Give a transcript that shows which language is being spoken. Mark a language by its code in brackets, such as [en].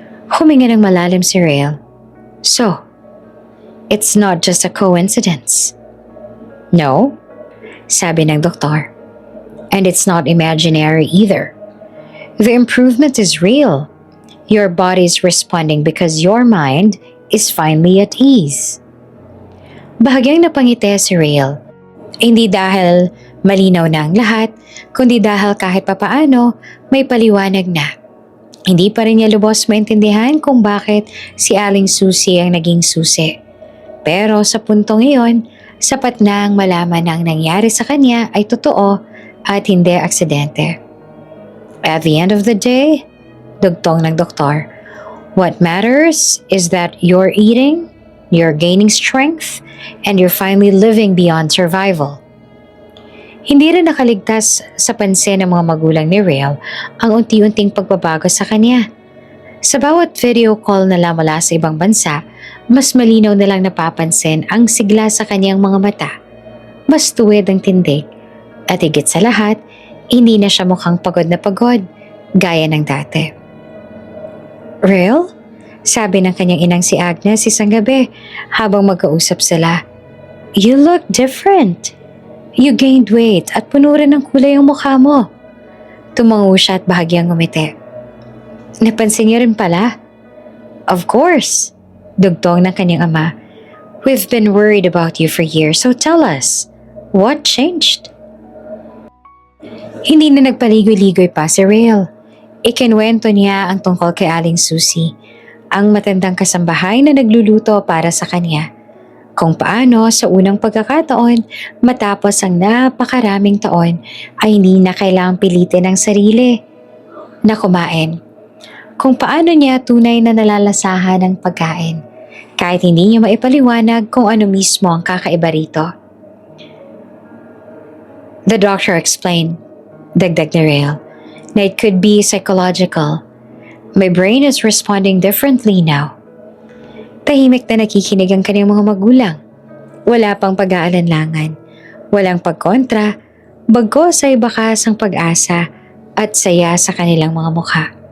[tl] Huminga ng malalim si Rael. [en] So, it's not just a coincidence. No, [tl] sabi ng doktor. [en] And it's not imaginary either. The improvement is real. Your body is responding because your mind is finally at ease. [tl] Bahagyang napangiti si Rael. Hindi dahil malinaw na ang lahat, kundi dahil kahit papaano may paliwanag na. Hindi pa rin niya lubos maintindihan kung bakit si Aling Susie ang naging susi. Pero sa puntong iyon, sapat na ang malaman na ang nangyari sa kanya ay totoo at hindi aksidente. [en] At the end of the day, [tl] dugtong ng doktor, [en] what matters is that you're eating, you're gaining strength, and you're finally living beyond survival. [tl] Hindi rin nakaligtas sa pansin ng mga magulang ni Rael ang unti-unting pagbabago sa kanya. Sa bawat video call na mula sa ibang bansa, mas malinaw nilang napapansin ang sigla sa kanyang mga mata. Mas tuwid ang tindig. At higit sa lahat, hindi na siya mukhang pagod na pagod, gaya ng dati. Rael? Sabi ng kanyang inang si Agnes isang gabi habang magkausap sila. [en] You look different. You gained weight [tl] at puno rin ng kulay ang mukha mo. Tumango siya at bahagyang ngumiti. Napansin niyo rin pala? [en] Of course, [tl] dugtong ng kanyang ama. [en] We've been worried about you for years, so tell us, what changed? [tl] Hindi na nagpaligoy-ligoy pa si Rael. Ikinwento niya ang tungkol kay Aling Susie, ang matandang kasambahay na nagluluto para sa kanya. Kung paano sa unang pagkakataon, matapos ang napakaraming taon, ay hindi na kailangang pilitin ang sarili na kumain. Kung paano niya tunay na nalalasahan ang pagkain, kahit hindi niya maipaliwanag kung ano mismo ang kakaiba rito. [en] The doctor explained, [tl] dagdag ni Rael, na [en] it could be psychological. My brain is responding differently now. [tl] Tahimik na nakikinig ang kanyang mga magulang. Wala pang pag-aalanlangan, walang pagkontra, bagkus ay bakas ang pag-asa at saya sa kanilang mga mukha.